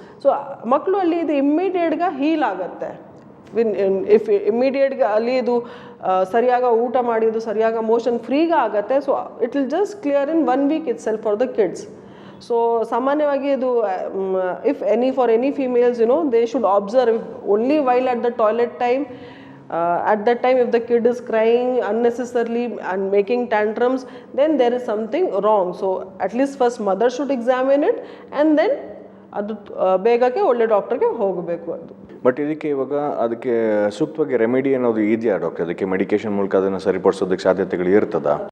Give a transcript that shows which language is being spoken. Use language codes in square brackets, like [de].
[kn] So ಮಕ್ಕಳು ಅಲ್ಲಿ ಇದು ಇಮ್ಮಿಡಿಯೇಟ್గా ಹೀಲ್ ಆಗುತ್ತೆ. ಇಫ್ ಇಮ್ಮಿಡಿಯೇಟ್గా ಅಲ್ಲಿ ಇದು ಸರಿಯಾಗಿ ಊಟ ಮಾಡಿದ್ದು ಸರಿಯಾಗಿ ಮೋಷನ್ ಫ್ರೀగా ಆಗುತ್ತೆ. [en] So it will just clear in 1 week itself for the kids. [kn] So ಸಾಮಾನ್ಯವಾಗಿ ಇದು [en] If for any females they should observe only while at the toilet time. At that time if the kid is crying unnecessarily and making tantrums, then there is something wrong. So at least first mother should examine it and then [kn] ಅದು ಬೇಗಕ್ಕೆ ಒಳ್ಳೆ ಡಾಕ್ಟರ್ಗೆ ಹೋಗಬೇಕು. ಅದು but ಇದಕ್ಕೆ ಇವಾಗ ಅದಕ್ಕೆ ಸೂಕ್ತವಾಗಿ remedy ಅನ್ನೋದು ಇದೆಯಾ ಡಾಕ್ಟರ್? ಅದಕ್ಕೆ ಮೆಡಿಕೇಶನ್ ಮೂಲಕ ಅದನ್ನು ಸರಿಪಡಿಸೋದಕ್ಕೆ ಸಾಧ್ಯತೆಗಳು ಇರ್ತದಾ?